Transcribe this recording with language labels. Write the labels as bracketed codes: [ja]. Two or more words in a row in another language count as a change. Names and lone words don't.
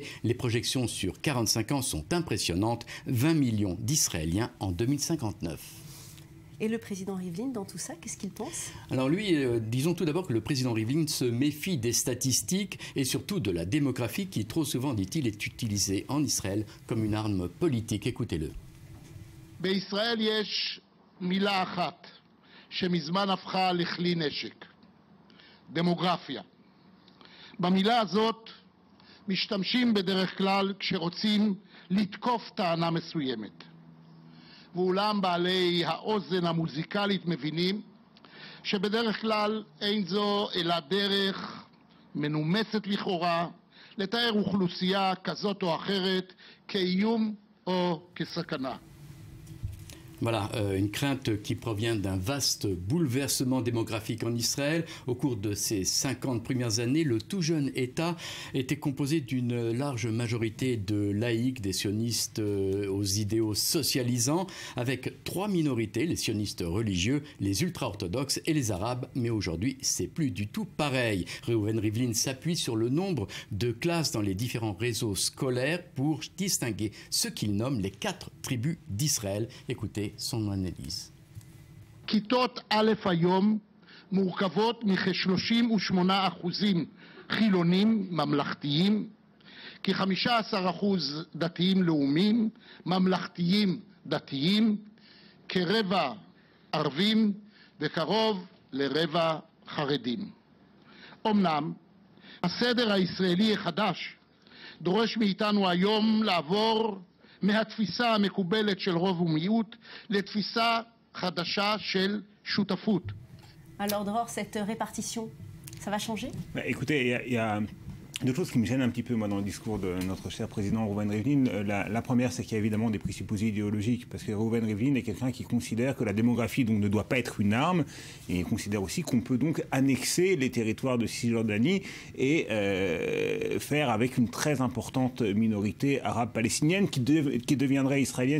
[fr] Les projections sur 45 ans sont impressionnantes. 20 millions d'Israéliens en 2059. Et le président Rivlin, dans tout ça, qu'est-ce qu'il pense? Alors lui, disons tout d'abord que le président Rivlin se méfie des statistiques et surtout de la démographie qui, trop souvent, dit-il, est utilisée en Israël comme une arme politique. Écoutez-le. [he] בישראל יש מילה אחת שמזמן הפכה לכלי נשק, דמוגרפיה. במילה הזאת משתמשים בדרך כלל כשרוצים לתקוף טענה מסוימת. ואולם בעלי האוזן המוזיקלית מבינים שבדרך כלל אין זו אלא דרך מנומסת לכאורה לתאר אוכלוסייה כזאת או אחרת כאיום או כסכנה. [fr] Voilà, une crainte qui provient d'un vaste bouleversement démographique en Israël. Au cours de ces 50 premières années, le tout jeune État était composé d'une large majorité de laïcs, des sionistes aux idéaux socialisants, avec 3 minorités, les sionistes religieux, les ultra-orthodoxes et les arabes. Mais aujourd'hui, c'est plus du tout pareil. Reuven Rivlin s'appuie sur le nombre de classes dans les différents réseaux scolaires pour distinguer ce qu'il nomme les 4 tribus d'Israël. Écoutez son analyse. [he] כיתות א' היום מורכבות מכ-38% חילונים ממלכתיים, כ-15% דתיים לאומיים, ממלכתיים דתיים, כרבע ערבים וקרוב לרבע חרדים. אמנם הסדר הישראלי החדש דורש מאיתנו היום לעבור מהתפיסה המקובלת של רוב ומיעוט לתפיסה חדשה של שותפות. [fr] Alors Dror, cette répartition, ça va changer? Écoutez, il y a Deux choses qui me gênent un petit peu, moi, dans le discours de notre cher président Reuven Rivlin. La première, c'est qu'il y a évidemment des présupposés idéologiques, parce que Reuven Rivlin est quelqu'un qui considère que la démographie donc, ne doit pas être une arme, et il considère aussi qu'on peut donc annexer les territoires de Cisjordanie et faire avec une très importante minorité arabe palestinienne qui deviendrait israélienne.